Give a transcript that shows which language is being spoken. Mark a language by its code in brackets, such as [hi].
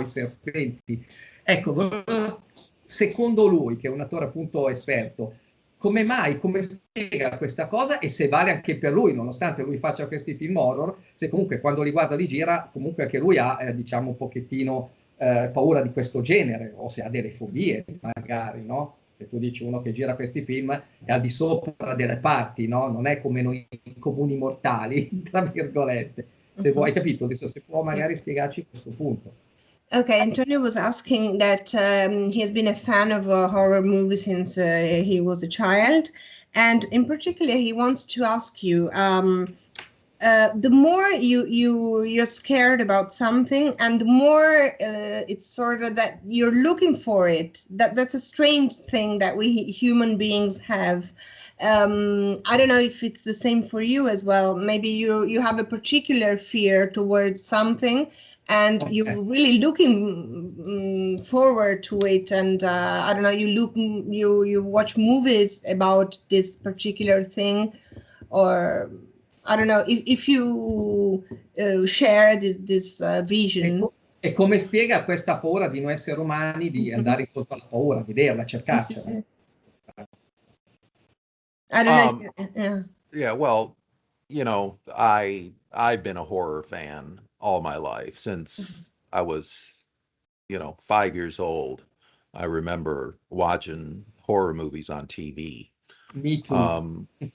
[it] I serpenti. Ecco, secondo lui, che è un attore appunto esperto, come mai, come spiega questa cosa e se vale anche per lui, nonostante lui faccia questi film horror, se comunque quando li guarda li gira, comunque anche lui ha, diciamo, un pochettino paura di questo genere, o se ha delle fobie magari, no? E tu dici uno che gira questi film è al di sopra delle parti, no? Non è come noi comuni mortali, tra virgolette. Se vuoi, hai capito? Adesso se può magari spiegarci questo punto. [en] Okay, Antonio was asking that he has been a fan of horror movies since he was a child, and in particular, he wants to ask you: the more you're scared about something, and the more it's sort of that you're looking for it. That's a strange thing that we human beings have. I don't know if it's the same for you as well. Maybe you have a particular fear towards something, and you're really looking forward to it. And I don't know, you watch movies about this particular thing, or I don't know if you share this vision. [it] E come spiega questa paura di noi esseri umani di andare incontro alla paura, vederla, cercarcela? Sì. [en] I don't know. Yeah. Yeah, well, you know, I've been a horror fan all my life since I was, you know, 5 years old. I remember watching horror movies on TV. Me too.